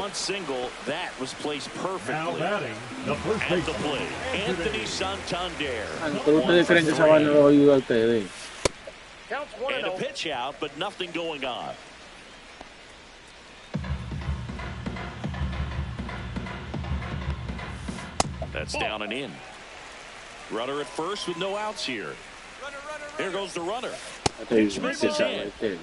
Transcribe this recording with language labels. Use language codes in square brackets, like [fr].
[en] Bunt single that was placed perfectly. Now batting, the first At the baseman. plate, Anthony Santander. [es] ¿Ustedes creen que esa vaina lo va a ayudar a ustedes? [en] Counts 1 And a 0. pitch out, but nothing going on. That's down and in. Runner at first with no outs here. Here goes the runner. I tell you, this is right there.